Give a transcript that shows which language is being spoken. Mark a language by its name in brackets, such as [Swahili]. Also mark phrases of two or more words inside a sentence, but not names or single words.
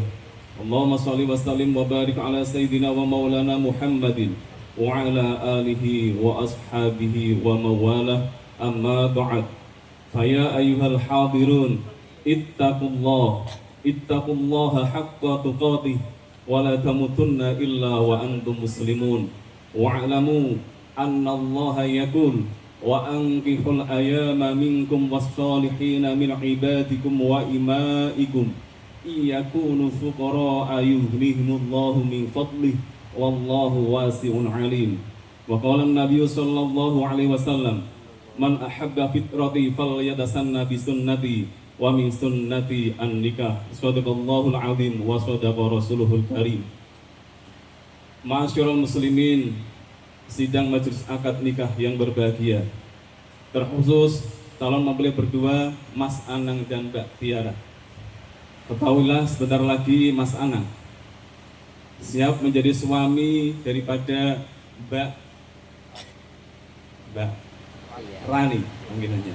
[Arabic] اللهم صل وسلم وبارك على سيدنا ومولانا محمد وعلى آله وأصحابه ومواليه، أما بعد. فيا أيها الحاضرون، اتقوا الله حق تقاته ولا تموتن إلا وأنتم مسلمون واعلموا أن الله يقول وأنكحوا الأيامى منكم والصالحين من عبادكم وإمائكم إن يكونوا فقراء يغنهم الله من فضله والله واسع عليم. وقال النبي صلى الله عليه وسلم، من أحب فطرتي فليستن بسنتي ومن سنتي النكاح. صدق الله العظيم وصدق رسوله الكريم. معاشر المسلمين, [Indonesian] sidang majelis akad nikah yang berbahagia, terkhusus calon mempelai berdua Mas Anang dan Mbak Tiara. Ketahuilah sebentar lagi Mas Anang siap menjadi suami daripada Mbak Rani panggilannya.